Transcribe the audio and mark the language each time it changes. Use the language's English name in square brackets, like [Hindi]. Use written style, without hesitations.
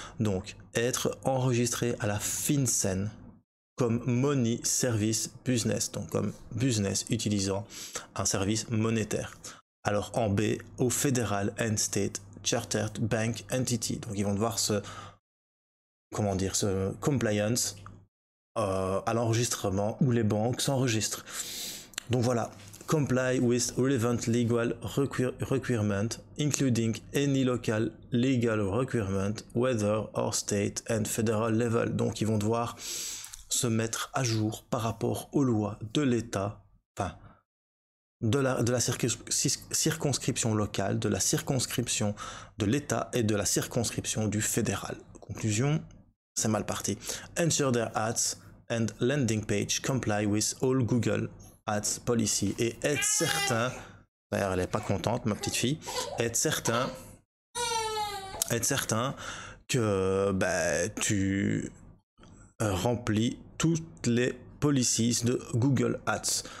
[French] Donc, être enregistré à la FinCEN comme Money Service Business, donc comme business utilisant un service monétaire. Alors en B, au [English] Federal and State Chartered Bank Entity. [French] Donc ils vont devoir ce compliance à l'enregistrement où les banques s'enregistrent. Donc voilà. [English] Comply with relevant legal requirement, including any local legal requirement, whether or state and federal level. [French] Donc ils vont devoir se mettre à jour par rapport aux lois de l'État, enfin de la circonscription locale, de la circonscription de l'État et de la circonscription du fédéral. Conclusion, c'est mal parti. [English] Ensure their ads and landing page comply with all Google Ads policy [French] et être certain, d'ailleurs elle est pas contente ma petite fille, être certain que tu remplis toutes les policies de Google Ads.